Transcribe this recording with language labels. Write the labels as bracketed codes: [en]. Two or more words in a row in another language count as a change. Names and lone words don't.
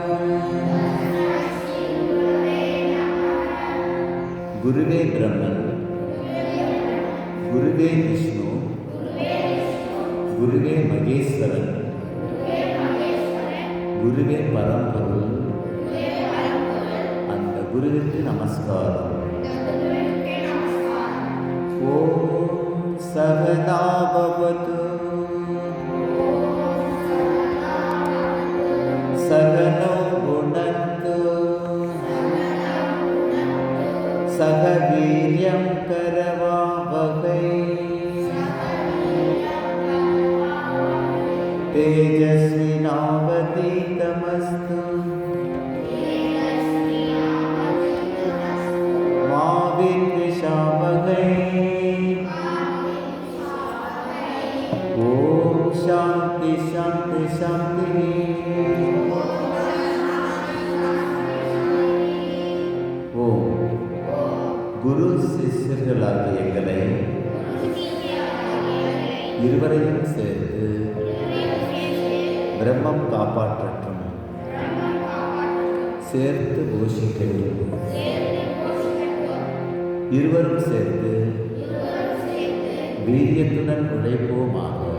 [sa] गुरुवे ब्रह्मन गुरुवे विष्णु गुरुवे महेश्वरन गुरुवे [ta] பரம்பொருள் அந்த குருவிற்கு நமஸ்காரம். [sa] ॐ सहना भवतु सहनो भुनक्तु सह वीर्यं करवावहै तेजस्विनावतीतमस्तु मा विद्विषावहै। ओम शांति शांति शांति। [ta] ओम குரு சிஷ்யர்களாகிய எங்களை இருவரையும் சேர்த்து பிரம்மம் காப்பாற்றட்டும், சேர்த்து போஷிக்கட்டும். இருவரும் சேர்த்து வீரியத்துடன் உழைப்போமாக.